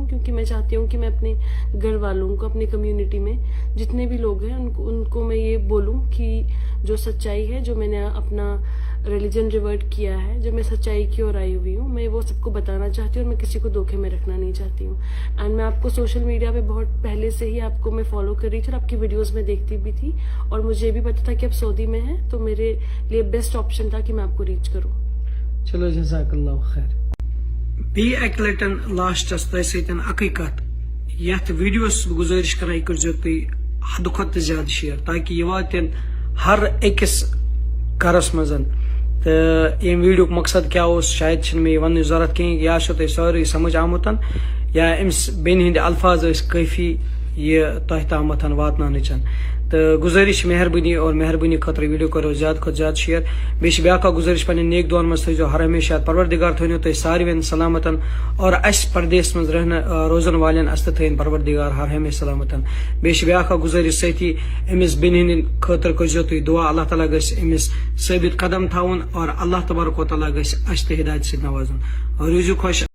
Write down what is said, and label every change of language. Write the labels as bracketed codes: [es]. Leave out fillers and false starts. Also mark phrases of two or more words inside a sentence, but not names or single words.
[hi] क्योंकि मैं चाहती हूँ कि मैं अपने घर वालों को, अपनी कम्युनिटी में जितने भी लोग हैं उनको मैं ये बोलूँ कि जो सच्चाई है, जो मैंने अपना [en] religion revert [hi] किया है, जो मैं सच्चाई की ओर आई हुई हूँ, मैं वो सबको बताना चाहती हूँ और मैं किसी को धोखे में रखना नहीं चाहती हूँ. एंड मैं आपको [en] social media [hi] पे बहुत पहले से ही आपको मैं फॉलो कर रही थी और आपकी वीडियोस में देखती भी थी, और मुझे भी पता था कि आप सऊदी में हैं, तो मेरे लिए [en] best option [hi] था कि मैं आपको रीच करूँ. [ks] चलो, [ar] جزاك الله خير. [ks] बी एक लटन लास्टस तय सतन अकई कत यथ वीडियोस गुजारिश कराई करजो तुई हद खुद ज्यादा शेयर ताकि ये वातन हर अकिस घरस मजन. तो यम वीडियो मकसद क्या हो शायद मे वन जरूरत कहीं, या तुम सारे समझ आमुतन या अम्स बेन हंद अल्फाज काफी ये तह तामत वातन. तो गुजारिश मेहरबानी और मेहरबानी खतर वीडियो करो ज्यादा खुद ज्यादा शेयर. बेश ब्या गुजारिश पे नेक दुआन मज थो हर हमेशा. परवरदिगार थो तुम सारे सलामतन और अस परदेस मज रोजन वाले अस थन परवरदिगार हर हमेशा सलामतन. बेश ब्या गुजारिश सही अमिस बेन हंद खतर करो तुम दुआ. अल्लाह ताला गमिस साबित कदम थावन और [ar] الله تبارك و تعالى [ks] गस अस हिदायत से नवाजन. और रूजू खुश.